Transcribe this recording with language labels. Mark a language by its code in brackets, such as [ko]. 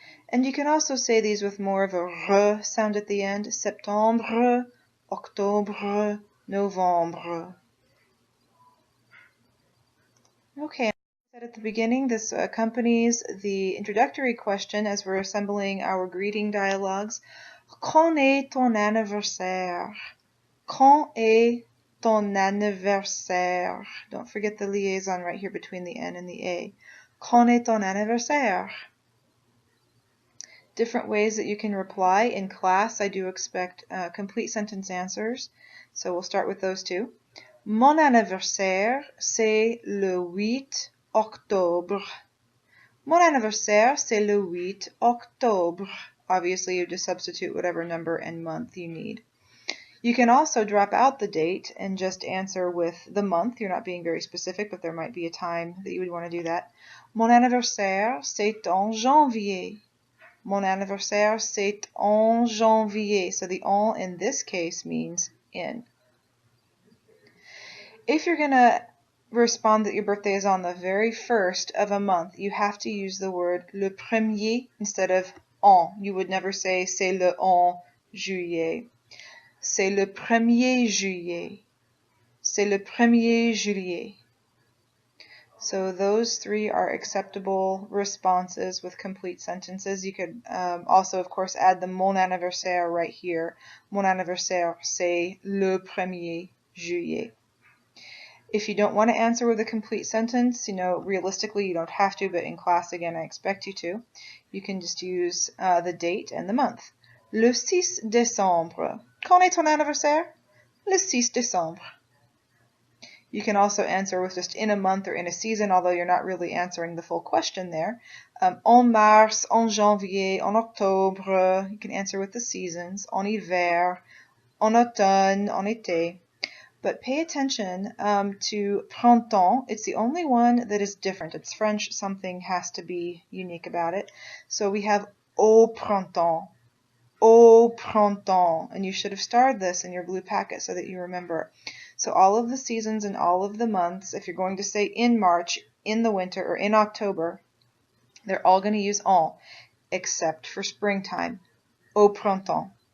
[en] And you can also say these with more of a R sound at the end, septembre, octobre, novembre. Okay, as I said at the beginning, this accompanies the introductory question as we're assembling our greeting dialogues. [fr] Quand est ton anniversaire? Quand est ton anniversaire? [en] Don't forget the liaison right here between the N and the A. [fr] Quand est ton anniversaire? [en] Different ways that you can reply. In class, I do expect complete sentence answers, so we'll start with those two. [fr] Mon anniversaire, c'est le 8 octobre. Mon anniversaire, c'est le 8 octobre. [en] Obviously, you just substitute whatever number and month you need. You can also drop out the date and just answer with the month. You're not being very specific, but there might be a time that you would want to do that. [fr] Mon anniversaire, c'est en janvier. Mon anniversaire, c'est en janvier. [en] So the en in this case means in. If you're going to respond that your birthday is on the very first of a month, you have to use the word le premier instead of en. You would never say [fr] c'est le 1 juillet. C'est le 1er juillet. C'est le 1er juillet. [en] So those three are acceptable responses with complete sentences. You could also, of course, add the mon anniversaire right here. [fr] Mon anniversaire, c'est le 1er juillet. [en] If you don't want to answer with a complete sentence, realistically you don't have to, but in class, again, I expect you to. You can just use the date and the month. [fr] Le 6 décembre. Quand est ton anniversaire? Le 6 décembre. [en] You can also answer with just in a month or in a season, although you're not really answering the full question there. [fr] En mars, en janvier, en octobre. [en] You can answer with the seasons. [fr] En hiver, en automne, en été. [en] But pay attention to printemps. It's the only one that is different. It's French. Something has to be unique about it. So we have [fr] au printemps. Au printemps. [en] And you should have starred this in your blue packet so that you remember. So all of the seasons and all of the months, if you're going to say in March, in the winter, or in October, they're all going to use en, except for springtime. Au printemps.